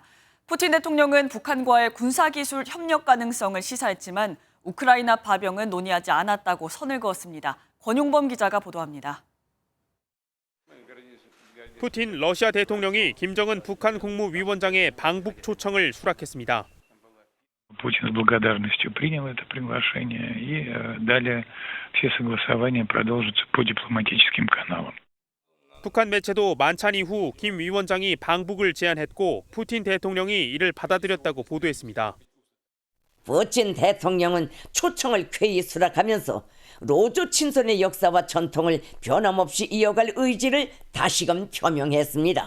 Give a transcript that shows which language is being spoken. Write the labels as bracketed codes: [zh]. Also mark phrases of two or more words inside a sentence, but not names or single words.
[ko] 푸틴 대통령은 북한과의 군사기술 협력 가능성을 시사했지만 우크라이나 파병은 논의하지 않았다고 선을 그었습니다. 권용범 기자가 보도합니다. 푸틴 러시아 대통령이 김정은 북한 국무위원장의 방북 초청을 수락했습니다. [ru] Путин с благодарностью принял это приглашение и далее все согласования продолжатся по дипломатическим каналам. [ko] 북한 매체도 만찬 이후 김 위원장이 방북을 제안했고 푸틴 대통령이 이를 받아들였다고 보도했습니다. 푸틴 대통령은 초청을 쾌히 수락하면서 로조 친선의 역사와 전통을 변함없이 이어갈 의지를 다시금 표명했습니다.